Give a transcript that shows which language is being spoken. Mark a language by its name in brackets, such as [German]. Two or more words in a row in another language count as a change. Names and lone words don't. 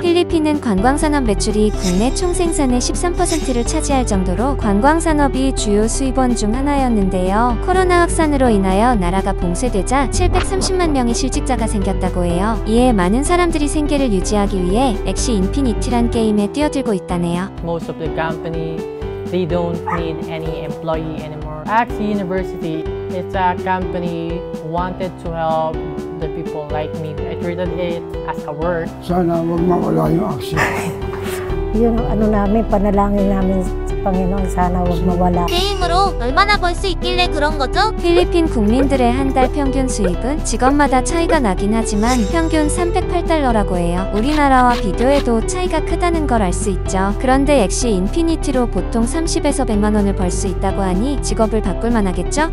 [Korean] 필리핀은 관광산업 매출이 국내 총생산의 13%를 차지할 정도로 관광산업이 주요 수입원 중 하나였는데요. 코로나 확산으로 인하여 나라가 봉쇄되자 730만 명의 실직자가 생겼다고 해요. 이에 많은 사람들이 생계를 유지하기 위해 엑시 인피니티란 게임에 뛰어들고 있다네요. [English] Most of the company, they don't need any employee anymore. Axie University, it's a company who wanted to help the people like me. I treated it as a work. [Filipino] Sana wag mawala yung Axie. Yun ang namin, panalangin namin sa Panginoon, sana wag mawala. [Korean] 게임으로 얼마나 벌 수 있길래 그런 거죠? 필리핀 국민들의 한 달 평균 수입은 직업마다 차이가 나긴 하지만 평균 308달러라고 해요. 우리나라와 비교해도 차이가 크다는 걸 알 수 있죠. 그런데 엑시 인피니티로 보통 30에서 100만 원을 벌 수 있다고 하니 직업을 바꿀만 하겠죠?